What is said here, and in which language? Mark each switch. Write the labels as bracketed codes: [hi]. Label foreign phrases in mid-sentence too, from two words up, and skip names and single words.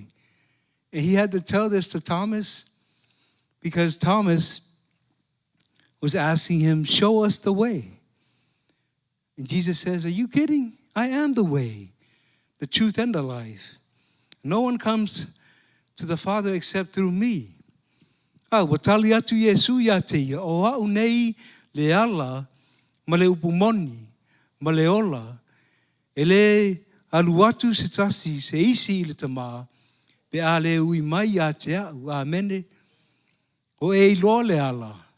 [en] And he had to tell this to Thomas because Thomas was asking him, show us the way. And Jesus says, are you kidding? I am the way, the truth, and the life. No one comes to the Father except through me. [sm] Watali atu Yesu ya te o au nei le ala ma le upumoni ma le ola ele aluatu se tasi se isi le tama pe ale ui mai ya te au amene o e lo le ala